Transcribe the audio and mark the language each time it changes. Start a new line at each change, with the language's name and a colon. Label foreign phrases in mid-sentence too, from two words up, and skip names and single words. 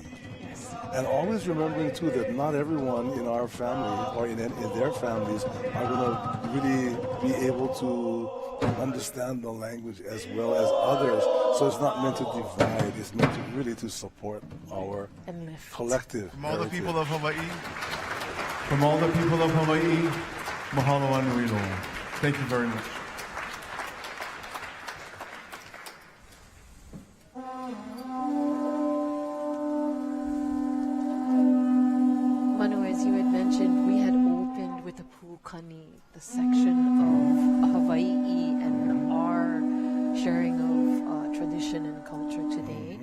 English: And always remembering too that not everyone in our family or in their families are going to really be able to understand the language as well as others. So it's not meant to divide. It's meant to really to support our collective. From all the people of Hawaii,
Hawaiian: Mahalo anui loa.
English: Thank you very much. Manu, as you had mentioned, we had opened with the Puukani, the section of Hawaii and our sharing of tradition and culture today.